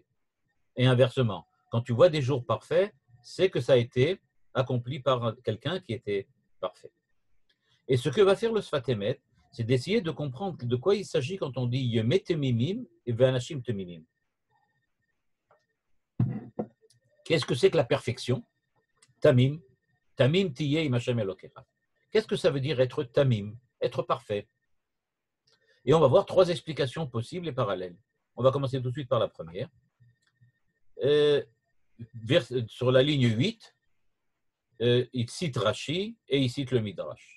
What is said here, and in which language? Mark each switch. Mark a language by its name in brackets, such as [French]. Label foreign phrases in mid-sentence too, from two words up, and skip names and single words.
[French] Et inversement, quand tu vois des jours parfaits, c'est que ça a été accompli par quelqu'un qui était parfait. Et ce que va faire le Sfat Emet, c'est d'essayer de comprendre de quoi il s'agit quand on dit [Hebrew] ימי תמימים [French] et [Hebrew] ואנשים תמימים. [French] Qu'est-ce que c'est que la perfection? Tamim. [Hebrew] תמים תהיה עם השם אלוקיך. [French] Qu'est-ce que ça veut dire être tamim, être parfait? Et on va voir trois explications possibles et parallèles. On va commencer tout de suite par la première. Sur la ligne 8, il cite Rashi et il cite le Midrash.